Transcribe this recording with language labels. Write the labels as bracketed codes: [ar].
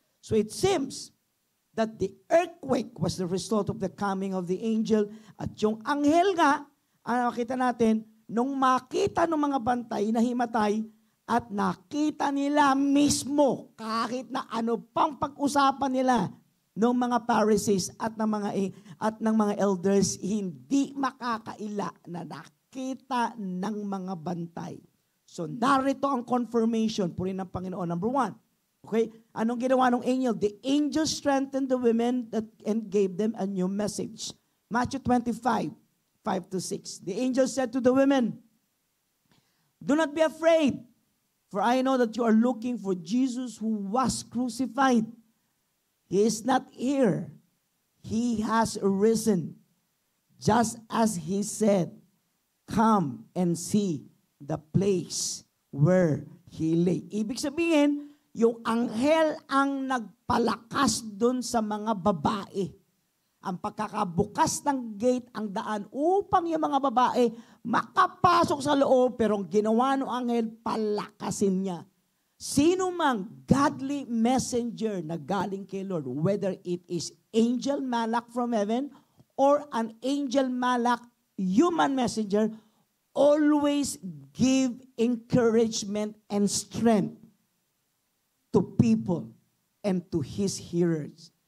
[en] So it seems that the earthquake was the result of the coming of the angel. [tl] At yung anghel nga, makita natin, nung makita ng mga bantay na himatay, at nakita nila mismo, kahit na ano pang pag-usapan nila, ng mga Pharisees at ng mga elders hindi makakaila na nakita ng mga bantay. So narito ang confirmation, purihin ng Panginoon. [en] Number 1, okay? [tl] Anong ginawa ng angel? [en] The angel strengthened the women and gave them a new message. Matthew 25, 5-6. The angel said to the women, "Do not be afraid, for I know that you are looking for Jesus who was crucified. He is not here. He has risen, just as he said. Come and see the place where he lay." [tl] Ibig sabihin, yung anghel ang nagpalakas dun sa mga babae. Ang pagkakabukas ng gate, ang daan upang yung mga babae makapasok sa loob, pero ang ginawa ng anghel, palakasin niya. Sino mang godly messenger na galing kay Lord, [en] whether it is angel malak from heaven or an angel malak human messenger, always give encouragement and strength to people and to his hearers.